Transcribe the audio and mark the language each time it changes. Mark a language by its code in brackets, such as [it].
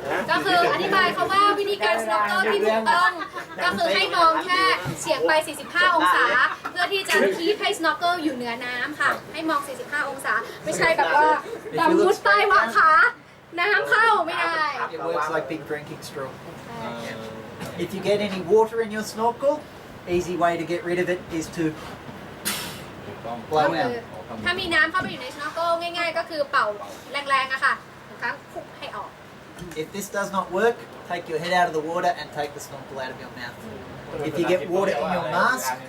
[th] ก็คืออธิบายเขาว่าวิธีการ snorkel ที่ถูกต้องก็คือให้มองแค่เฉียงไป 45 องศา เพื่อที่จะคีบให้ snorkel อยู่เหนือน้ำค่ะ ให้มอง 45 องศา ไม่ใช่แบบว่าดำมุดใต้หว่างขาน้ำเข้าไม่ได้ [en] It works like big drinking straw. If you get any water in your snorkel, easy way to get rid of it is to ก็ blow คือ out. [th] ถ้ามีน้ำเข้าไปอยู่ใน snorkel ง่ายๆ ก็คือเป่าแรงๆอะค่ะครั้งคุกให้ออก [en] If this does not work, take your head out of the water and take the snorkel out of your mouth. If you get water in your mask,